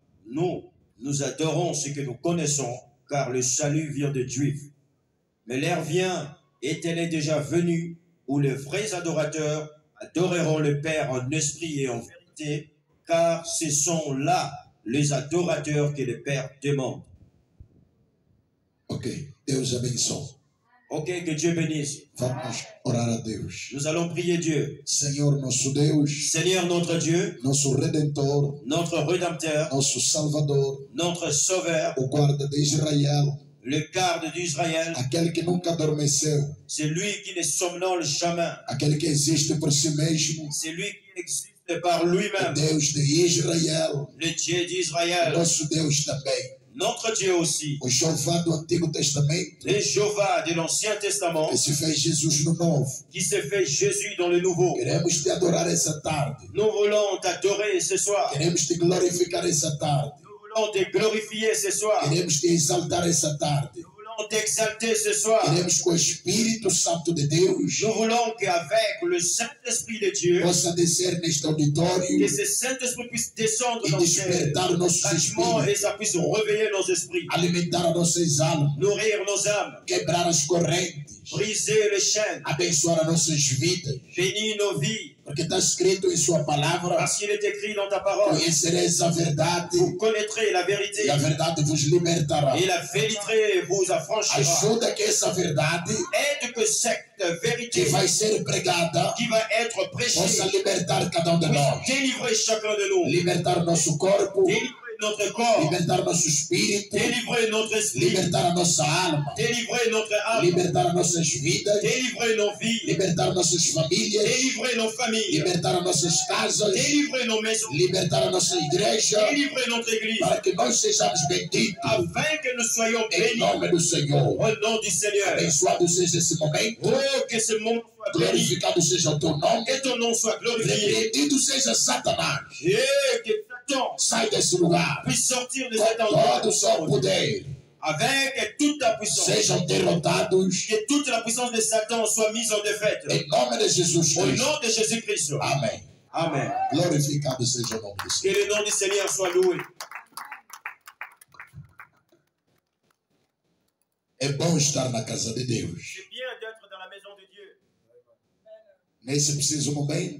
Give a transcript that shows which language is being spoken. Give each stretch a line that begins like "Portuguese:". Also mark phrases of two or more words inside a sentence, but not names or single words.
French: Nous adorons ce que nous connaissons, car le salut vient des Juifs. Mais l'heure vient, et elle est déjà venue, où les vrais adorateurs adoreront le Père en esprit et en vérité, car ce sont là les adorateurs que le Père demande.
Portuguese: ok, Deus abençoe.
French: Ok, que Dieu bénisse.
Portuguese: Vamos orar a Deus.
French: Nous allons prier Dieu.
Portuguese: Senhor nosso Deus,
French: Seigneur notre Dieu,
Portuguese: nosso Redentor,
French: notre Rédempteur,
Portuguese: nosso Salvador,
French: notre Sauveur,
Portuguese: o guarda de Israel,
French: le garde d'Israël,
Portuguese: aquele que nunca adormeceu,
French: c'est lui qui ne somnole jamais.
Portuguese: aquele que existe por si mesmo,
French: C'est lui qui existe par lui-même.
Portuguese: Deus de Israel,
French: Le Dieu d'Israël,
Portuguese: nosso Deus também.
French: Notre Dieu aussi.
Portuguese: O Jeová do Antigo Testamento,
French: Le Jéhovah de l'Ancien Testament,
Portuguese: que se fez Jesus no Novo.
French: qui se fait Jésus dans le Nouveau.
Portuguese: Queremos te adorar essa tarde.
French: Nous voulons t'adorer ce soir.
Portuguese: Queremos te glorificar essa tarde.
French: Nous voulons te glorifier ce soir.
Portuguese: Queremos te exaltar essa tarde.
French: Nous voulons t'exalter ce soir.
Portuguese: Queremos que o Espírito Santo de Deus
French: Nous voulons qu'avec le Saint-Esprit de Dieu,
Portuguese: possa descer neste
French: que
Portuguese: auditório
French: ce Saint-Esprit puisse descendre
Portuguese: e
French: dans ces
Portuguese: despertar nossos
French: bâtiments et
Portuguese: espíritos,
French: ça puisse réveiller nos esprits,
Portuguese: alimentar as nossas almas,
French: nourrir nos âmes,
Portuguese: quebrar as correntes,
French: briser les chaînes,
Portuguese: abençoar as nossas vidas.
French: bénir nos vies.
Portuguese: Porque está escrito em sua palavra:
French: Parce qu'il est écrit dans ta parole,
Portuguese: conhecereis a verdade
French: vous connaîtrez la vérité
Portuguese: e a verdade vos libertará.
French: et la vérité vous affranchira.
Portuguese: Ajuda que essa verdade
French: Aide que cette vérité
Portuguese: que vai ser pregada
French: qui va être prêchée
Portuguese: possa libertar cada de nós,
French: puisse délivrer chacun de nous,
Portuguese: libertar nosso corpo,
French: délivrer notre corps,
Portuguese: libertar nosso espírito,
French: délivrer notre esprit,
Portuguese: libertar a nossa alma,
French: délivrer notre âme,
Portuguese: libertar as nossas vidas,
French: délivrer nos vies,
Portuguese: libertar nossas famílias,
French: délivrer nos familles,
Portuguese: libertar as nossas casas,
French: délivrer nos maisons,
Portuguese: libertar a nossa igreja,
French: délivrer notre église,
Portuguese: para que nós sejamos benditos
French: afin que nous soyons
Portuguese: em
French: bénis
Portuguese: nome do Senhor.
French: au nom du Seigneur.
Portuguese: Abençoado seja esse momento,
French: Oh, que ce moment soit béni,
Portuguese: glorificado seja o teu nome,
French: que ton nom soit glorifié,
Portuguese: repreendido seja Satanás.
French: et que Satan
Portuguese: Sai desse lugar
French: puisse sortir de
Portuguese: com
French: cet endroit
Portuguese: todo o seu poder.
French: avec toute ta puissance.
Portuguese: Sejam derrotados
French: Que toute la puissance de Satan soit mise en défaite.
Portuguese: em nome de Jesus
French: Au
Portuguese: Cristo.
French: nom de Jésus-Christ.
Portuguese: Amém.
French: Amen.
Portuguese: Glorificado seja o nome do
French: Que
Portuguese: Senhor.
French: le nom du Seigneur soit loué.
Portuguese: É bom estar na casa de Deus.
French: C'est bien d'être dans la maison de Dieu.
Portuguese: Nesse preciso momento,